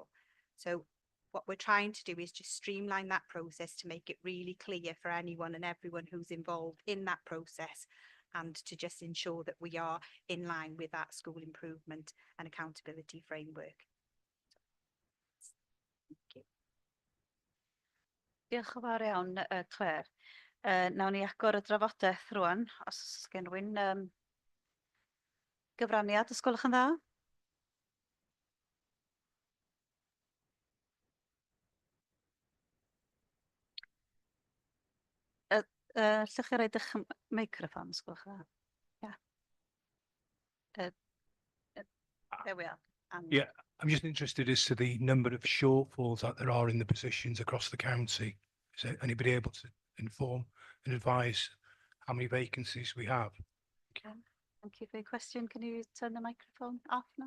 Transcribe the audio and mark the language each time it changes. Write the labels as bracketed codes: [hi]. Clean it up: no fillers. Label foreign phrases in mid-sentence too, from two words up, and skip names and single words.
[en] So what we're trying to do is just streamline that process to make it really clear for anyone and everyone who's involved in that process, and to just ensure that we are in line with that school improvement and accountability framework. Thank you. [cy] Diolch yn fawr iawn, Claire. Nawn ni agor y drafodaeth rwan, os gen rywun gyfraniad, os gwelwch yn dda. Llwch chi roid eich meicroffon, os gwelwch yn dda. [en] There we are. Yeah, I'm just interested as to the number of shortfalls that there are in the positions across the county. Is there anybody able to inform and advise how many vacancies we have? Thank you for your question. Can you turn the microphone off now?